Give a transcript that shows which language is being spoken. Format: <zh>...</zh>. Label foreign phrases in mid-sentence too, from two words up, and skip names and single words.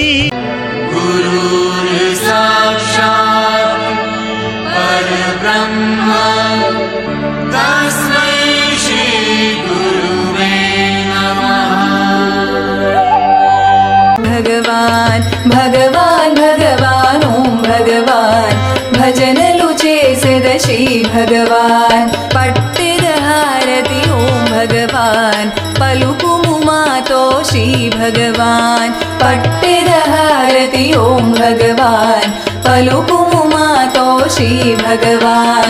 <sa>गुरुर् साक्षात् परब्रह्म तस्मै श्री गुरुवे नमः।</sa> <te>భగవాన్ భగవాన్ భగవాన్ ఓం భగవాన్ భజనలు చేసెద శ్రీ భగవాన్। పట్టెద హారతి ఓం భగవాన్ పలుకుము మాతో శ్రీ భగవాన్। పట్టెద హారతి ఓం భగవాన్ పలుకుము మాతో శ్రీ భగవాన్।</te>